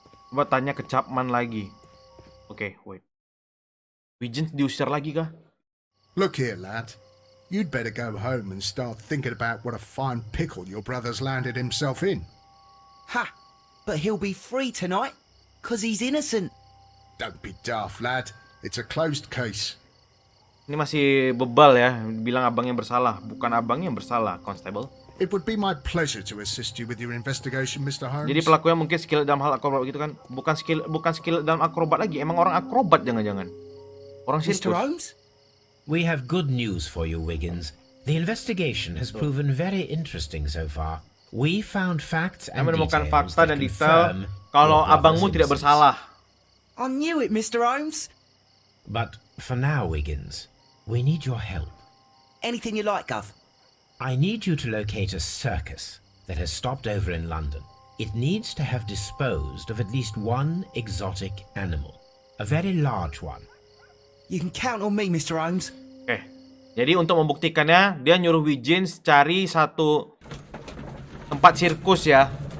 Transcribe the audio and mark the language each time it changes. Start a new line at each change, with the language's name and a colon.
Indonesian: Coba tanya ke Chapman lagi. Oke, wait. Wiggins diusir lagi kah?
English: Look here, lad. You'd better go home and start thinking about what a fine pickle your brother's landed himself in. Ha! But he'll be free tonight, 'cause he's innocent. Don't be daft, lad. It's a closed case.
Indonesian: Ini masih bebal ya, bilang abangnya bersalah. Bukan abangnya yang bersalah, Constable.
English: It would be my pleasure to assist you with your investigation, Mr. Holmes.
Indonesian: Jadi pelakunya mungkin skill dalam hal akrobat gitu kan? Bukan skill dalam akrobat lagi. Emang orang akrobat jangan-jangan. Orang
English: Mr.
Indonesian: sirkus.
English: Holmes? We have good news for you, Wiggins. The investigation has proven very interesting so far. We found facts and
Indonesian: Kami menemukan
English: details
Indonesian: fakta
English: that
Indonesian: dan detail
English: confirm
Indonesian: kalau
English: your brother's
Indonesian: abangmu tidak
English: innocence.
Indonesian: bersalah.
English: I knew it, Mr. Holmes. But for now, Wiggins, we need your help. Anything you like, Gov. I need you to locate a circus that has stopped over in London. It needs to have disposed of at least one exotic animal, a very large one. You can count on me, Mr. Holmes.
Indonesian: Oke. Jadi untuk membuktikannya, dia nyuruh Wiggins cari satu tempat sirkus ya.